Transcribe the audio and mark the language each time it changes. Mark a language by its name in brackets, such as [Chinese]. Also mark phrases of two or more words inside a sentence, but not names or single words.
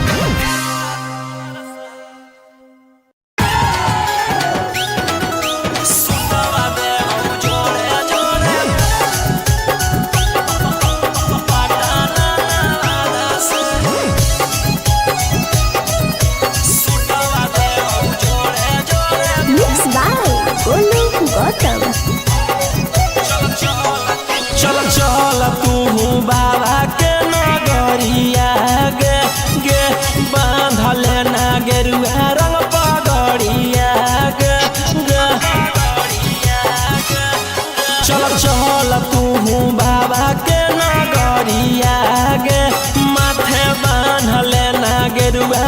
[Angika] सुतवा देव जोड़े जोड़े पटाना से सुतवा देव जोड़े जोड़े [English] Mixed by Golu Gautam. [Angika] चल चल तू बाबा के नगरिया गे गे बांधल ना गेरुआ रंग पगड़िया गे गे चल चल तू बाबा के नगरिया गे माथे बांधल ना गेरुआ